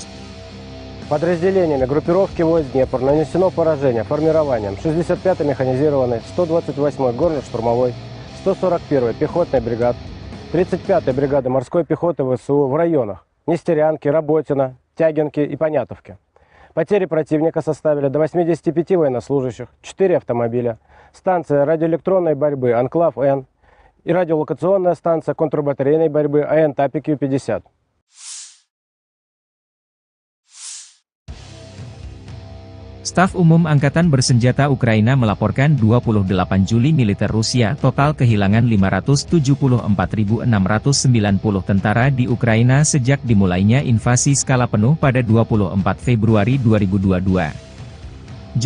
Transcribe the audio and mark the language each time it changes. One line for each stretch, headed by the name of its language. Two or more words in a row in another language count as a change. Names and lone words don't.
Russian: Подразделениями группировки войск Днепр нанесено поражение формированием 65-й механизированной, 128-й горно-штурмовой, 141-й пехотной бригад, 35-й бригады морской пехоты ВСУ в районах Нестерянки, Работино, Тягинки и Понятовки. Потери противника составили до 85 военнослужащих, 4 автомобиля, станция радиоэлектронной борьбы «Анклав-Н» и радиолокационная станция контрбатарейной борьбы АН «Тапик-Ю-50».
Indonesian: Staf Umum Angkatan Bersenjata Ukraina melaporkan 28 Juli militer Rusia total kehilangan 574.690 tentara di Ukraina sejak dimulainya invasi skala penuh pada 24 Februari 2022.